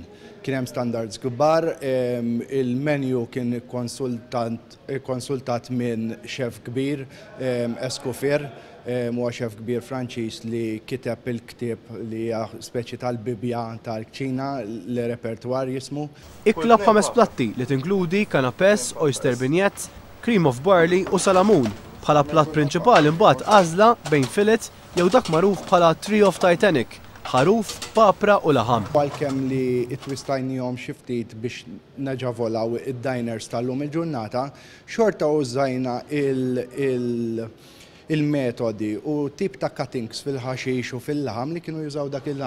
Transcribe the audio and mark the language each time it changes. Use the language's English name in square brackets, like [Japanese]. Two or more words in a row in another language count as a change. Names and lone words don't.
[Maltese] Kien hemm standards kbar, il-menju kien konsultat minn xef kbir, Escoffier, huwa xef kbir Franċiż li kiteb il-ktieb li hija speċi tal-bibja tal-kċina l-repertwar jismu. Ikla b'5 platti li tinkludi canapés, [English] oyster vignettes, cream of barley [Maltese] u salamun. Bħala platt prinċipali mbagħad għażla bejn fillet jew dak magħruf bħala Tree of Titanic, ħaruf, papra u laħam. Għalkemm li twistajnihom xi ftit biex naġavolaw id-diners tal-lum il-ġurnata, xorta użajna il-metodi u tip ta' cuttings fil-ħaxix u fil-laħam li kienu jużaw dak il-laħam.